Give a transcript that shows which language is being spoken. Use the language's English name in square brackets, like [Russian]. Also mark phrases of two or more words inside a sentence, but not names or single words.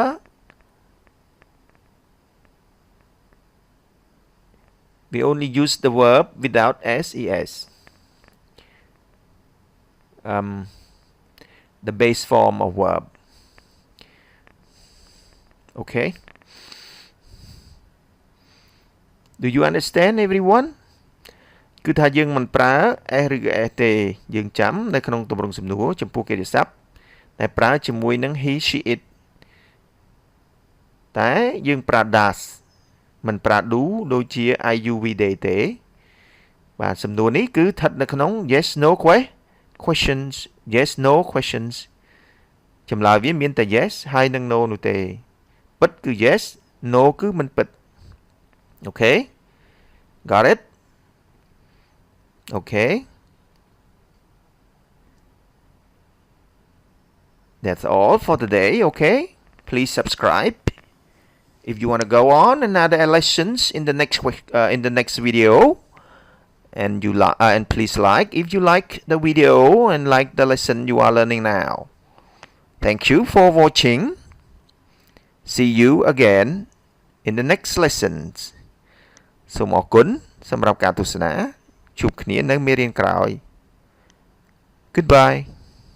[English] the verb without s es the base form of verb Okay. Do you understand everyone [Khmer] គឺថាយើងមិនប្រើ s ឬក៏ s ទេយើងចាំនៅក្នុងទម្រង់សំណួរចំពោះកិរិយាសព្ទតែប្រើជាមួយនឹង [English] he she it [Khmer] តែយើងប្រើ does មិនប្រើ do ដូចជា [English] I you we they [Khmer] ទេបាទសំណួរនេះគឺស្ថិតនៅក្នុង [English] yes no questions yes no questions [Khmer] ចម្លើយវាមានតែ yes ហើយនិង no នោះទេពិតគឺ [English] yes no [Khmer] គឺមិនពិត [English] Okay got it Okay that's all for today okay please subscribe if you want to go on another lessons in the next video and and please like if you like the video and like the lesson you are learning now thank you for watching see you again in the next lessons [Khmer] សូមអរគុណសម្រាប់ការទស្សនាជួបគ្នានៅមេរៀនក្រោយ [English] Goodbye